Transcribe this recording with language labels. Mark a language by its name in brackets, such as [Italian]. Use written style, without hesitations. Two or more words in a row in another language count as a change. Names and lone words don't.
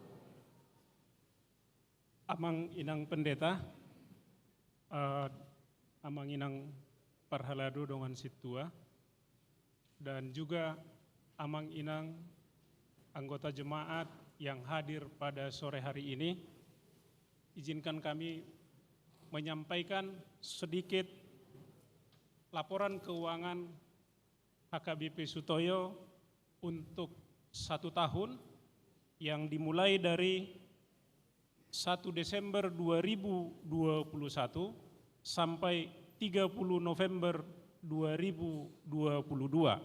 [Batak Toba] Amang inang pendeta, amang inang parhalado dengan situa, [Indonesian] dan juga [Batak Toba] amang inang [Indonesian] anggota jemaat yang hadir pada sore hari ini. Izinkan kami menyampaikan sedikit laporan keuangan HKBP Sutoyo untuk 1 tahun yang dimulai dari 1 Desember 2021 sampai 30 November 2022.